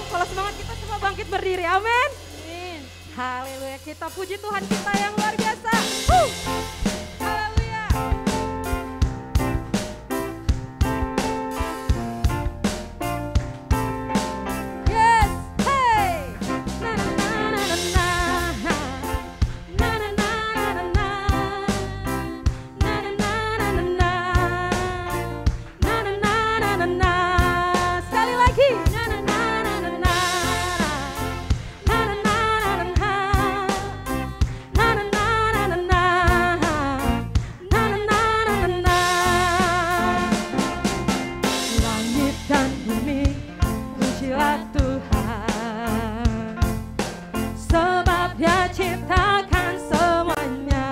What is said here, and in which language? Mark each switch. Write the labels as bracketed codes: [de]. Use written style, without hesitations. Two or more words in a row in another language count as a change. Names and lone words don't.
[id] Kalau semangat kita semua bangkit berdiri. Amin. Amin. Haleluya. Kita puji Tuhan kita yang luar biasa. Haleluya. Yes. Hey. Na na na na na. Na na na na na. Na na na na na. Na na na na na. Sekali lagi. Na na na na na. Na na na na na. Na na na na na. Na na na na na. Langit dan bumi pujilah Tuhan, sebab Dia ciptakan semuanya.